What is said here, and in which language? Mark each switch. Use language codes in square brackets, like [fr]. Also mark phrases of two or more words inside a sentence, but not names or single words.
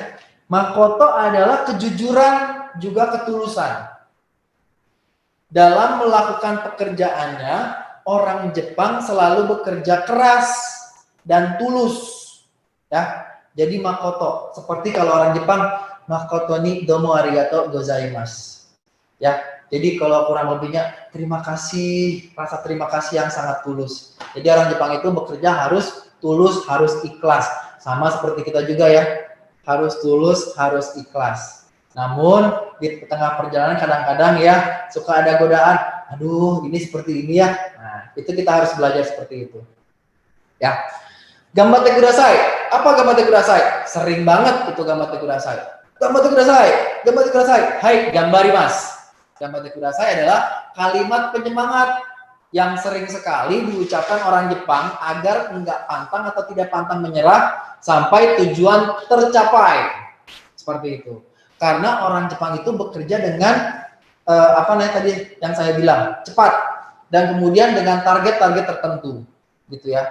[id] Makoto adalah kejujuran juga ketulusan. Dalam melakukan pekerjaannya, orang Jepang selalu bekerja keras dan tulus. Ya, jadi Makoto. Seperti kalau orang Jepang, [ja] 誠にどうもありがとうございます. [id] Ya, jadi kalau kurang lebihnya terima kasih, rasa terima kasih yang sangat tulus. Jadi orang Jepang itu bekerja harus tulus, harus ikhlas. Sama seperti kita juga ya, harus tulus, harus ikhlas. Namun di tengah perjalanan kadang-kadang ya suka ada godaan, aduh ini seperti ini ya. Nah, itu kita harus belajar seperti itu. [ja] Ya. 頑張ってください. Apa 頑張ってください? [id] Sering banget itu [ja] 頑張ってください. 頑張ってください、頑張ってください。はい、頑張ります. 頑張ってください [id] adalah kalimat penyemangat yang sering sekali diucapkan orang Jepang agar enggak pantang atau tidak pantang menyerah sampai tujuan tercapai. Seperti itu. Karena orang Jepang itu bekerja dengan apa namanya tadi yang saya bilang, cepat dan kemudian dengan target-target tertentu, gitu ya.